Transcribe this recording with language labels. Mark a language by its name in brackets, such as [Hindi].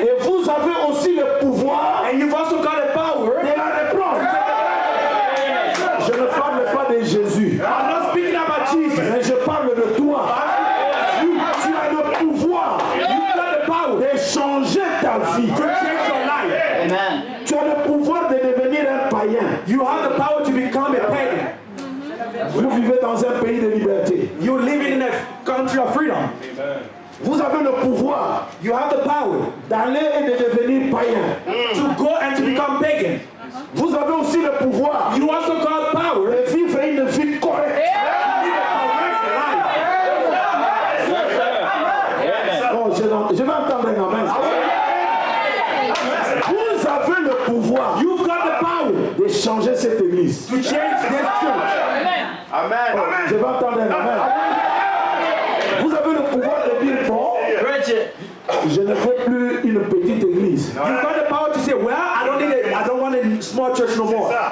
[French] Et vous avez aussi le pouvoir [English] and you've also got the power. [French] de la reprendre. Je ne parle pas de Jésus, [English] I'm not speaking about Jesus. [French] mais je parle de toi. Tu as le pouvoir [English] You've got the power [French] de changer ta vie. [English] to change your life. Amen. [French] Tu as le pouvoir de devenir un païen. [English] You have the power to become a pagan. [French] Vous vivez dans un pays de liberté. [English] You're living in a country of freedom. [French] Vous avez le pouvoir [English] You have the power [French] d'aller et de devenir païen. [English] to go and to become pagan. [French] Vous avez aussi le pouvoir [English] You also got power [French] de vivre une vie correcte. Oh, je vais entendre un amen. Vous avez le pouvoir [English] You've got the power [French] de changer cette église. [English] to change this church. [French] Oh, je vais entendre un amen. Vous avez le pouvoir de dire bon, [English] Preach it. [French] je ne veux plus une petite église. [English] You've got the power to say, well, I don't want a small church no more.